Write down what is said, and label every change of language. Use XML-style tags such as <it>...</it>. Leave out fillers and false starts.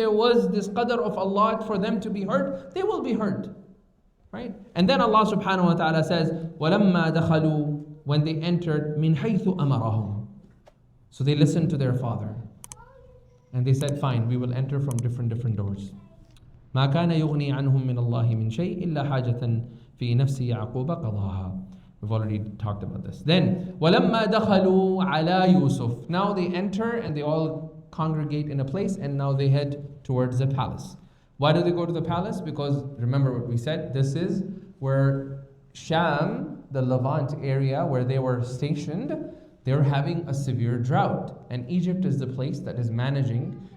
<en>there was this qadr of Allah for them to be hurt, they will be hurt. Right? And then Allah subhanahu wa ta'ala says,</en> <ar>وَلَمَّا دَخَلُوا,</ar> <en>when they entered,</en> <ar>مِنْ حَيْثُ أَمَرَهُمْ.</ar> <en>So they listened to their father. And they said, fine, we will enter from different doors.</en> <ar>ما كان يغني عنهم من الله من شيء إلا حاجة في نفس يعقوب قضاها.</ar> <en>We've already talked about this. Then</en> <ar>ولما دخلوا على يوسف.</ar> <en>Now they enter and they all congregate in a place, and now they head towards the palace. Why do they go to the palace? Because remember what we said, this is where Sham, the Levant area where they were stationed, they're having a severe drought, and Egypt is the place that is managing.</en>